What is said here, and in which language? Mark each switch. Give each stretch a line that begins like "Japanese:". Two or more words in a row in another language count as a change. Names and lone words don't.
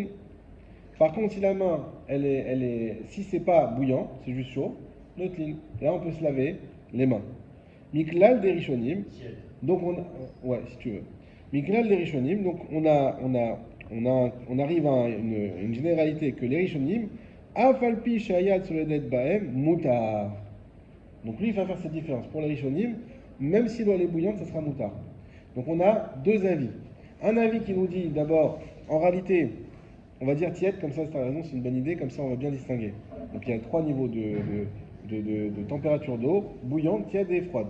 French: Par contre, si la main, si c'est pas bouillant, c'est juste chaud, notlin. Là, on peut se laver les mains. Miklal des Rishonim. Donc ouais, si tu veux. Miklal des Rishonim. Donc on arrive à une généralité que les Rishonim,
Hebrew: אף על פי שהיד סולדת בהם מותר.
French: Donc lui, il va faire cette différence. Pour les Rishonim, même si l'eau est bouillante, ça sera mutar. Donc on a deux avis. Un avis qui nous dit d'abord, en réalité, on va dire tiède, comme ça, c'est raison, c'est une bonne idée, comme ça on va bien distinguer. Donc il y a 3 niveaux de température d'eau, bouillante, tiède et froide.